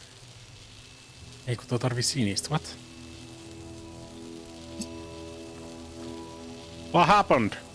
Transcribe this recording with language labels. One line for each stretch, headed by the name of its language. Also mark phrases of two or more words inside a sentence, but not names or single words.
Finnish: Ei kun tuo tarvii sinistä,
English: what? What happened?